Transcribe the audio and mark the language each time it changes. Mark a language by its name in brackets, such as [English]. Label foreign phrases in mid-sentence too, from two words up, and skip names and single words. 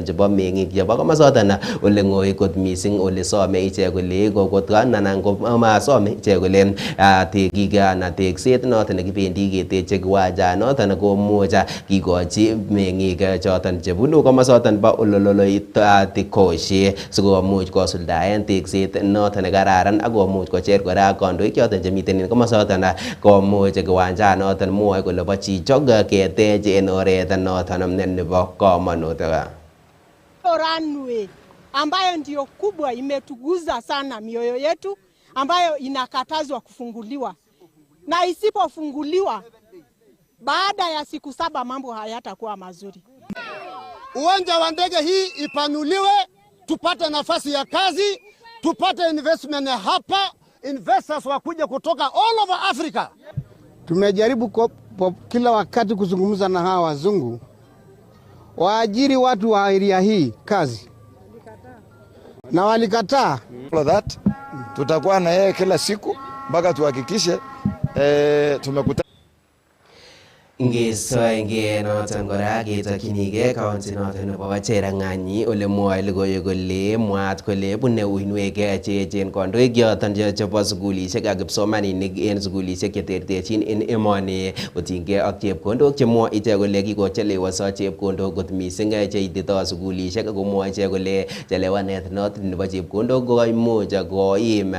[Kalenjin] chebo meng'ik chebo komosoton ole ng'oi kot mising ole some ichek kole kokotkan anan komasome ichek kole tekik anan tekset noton nekibendi keteche kiwanja noton komuch kikochi meng'ik choton chebunu komosoton bo Ololoitikoshi sikomuch kosuldaen tekset noton nekararan ak komuch kocher kora kandoik choton chemiten en komosoton komuch kiwanja noton mwoe kole bo chichok ketech en oret noton nebo komonut. [Swahili] Runway ambayo ndio kubwa imetuguza sana mioyo yetu, ambayo inakatazwa kufunguliwa, na isipofunguliwa baada ya siku 7 mambo hayatakuwa mazuri. Uwanja wa ndege hii ipanuliwe, tupate nafasi ya kazi, tupate investment hapa, investors wakuja kutoka [English] all over Africa. [Swahili] Tumejaribu kila wakati kuzungumza na hawa wazungu waajiri watu wa area hii kazi, na walikataa. [English] For that [Swahili] tutakuwa na yeye kila siku mpaka tuhakikishe tumekuta [Kalenjin] Ngesoenge noton kora ketokyinige county noton nebo Cherang'any ole mwoe logoiwek kole mwaat kole bune uinwek cheechen kandoik yoton chebo sugulisiek ak kipsomaninik en sugulisiek cheterterchin en emoni kotinygei ak chepkondok chemwoe ichek kole kikochelewanso chepkondok kot mising cheitito sugulisiek ako mwoe ichek kole chelewanet noton nebo chepkondok koimuch koim